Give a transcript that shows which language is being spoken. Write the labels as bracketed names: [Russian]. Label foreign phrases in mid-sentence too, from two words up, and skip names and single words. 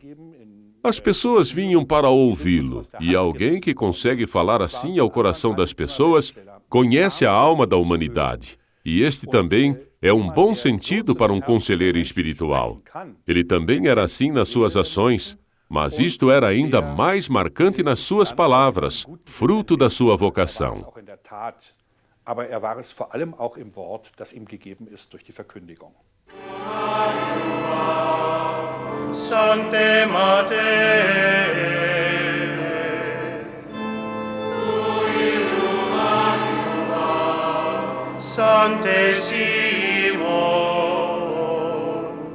[Portuguese] As pessoas vinham para ouvi-lo, e alguém que consegue falar assim ao coração das pessoas conhece a alma da humanidade. E este também é um bom sentido para um conselheiro espiritual. Ele também era assim nas suas ações. Mas isto era ainda mais marcante nas suas palavras, fruto da sua vocação. [German] Aber war es vor allem auch im Wort, das ihm gegeben ist durch die Verkündigung. [Latin] Sancte Mater, Sancte Simon,